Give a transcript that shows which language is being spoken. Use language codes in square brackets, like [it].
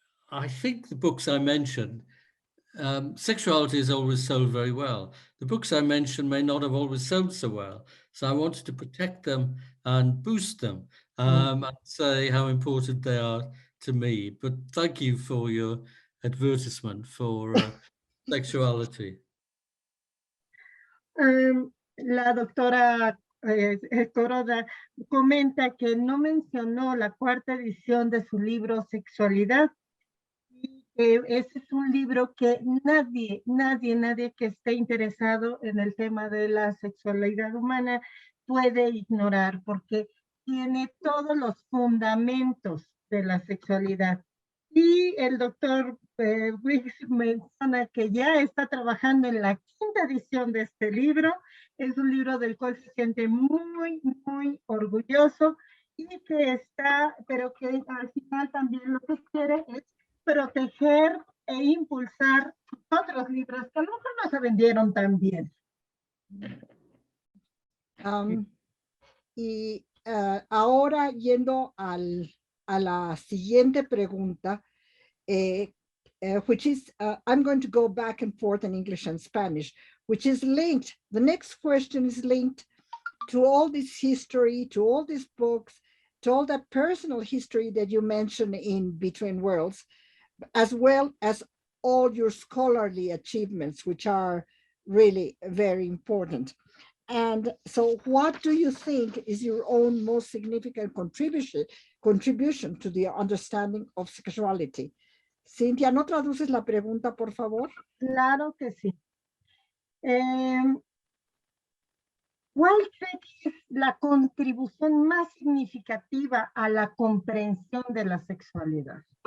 [en] I think the books I mentioned, sexuality is always sold very well. The books I mentioned may not have always sold so well. So I wanted to protect them and boost them and say how important they are to me. But thank you for your advertisement for sexuality. [es] La doctora Coroda comenta que no mencionó la 4ª edición de su libro Sexualidad. Ese es un libro que nadie que esté interesado en el tema de la sexualidad humana puede ignorar, porque tiene todos los fundamentos de la sexualidad. Y el doctor Briggs menciona que ya está trabajando en la 5ª edición de este libro. Es un libro del cual se siente muy, muy orgulloso y que está, pero que al final también lo que quiere es proteger e impulsar otros libros que a lo mejor no se vendieron tan bien. Y ahora yendo a la siguiente pregunta, [en] which is, I'm going to go back and forth in English and Spanish, which is linked, the next question is linked to all this history, to all these books, to all that personal history that you mentioned in Between Worlds, as well as all your scholarly achievements, which are really very important. And so what do you think is your own most significant contribution to the understanding of sexuality? [es] Cintia, ¿no traduces la pregunta, por favor? Claro que sí. ¿Cuál cree que es la contribución más significativa a la comprensión de la sexualidad?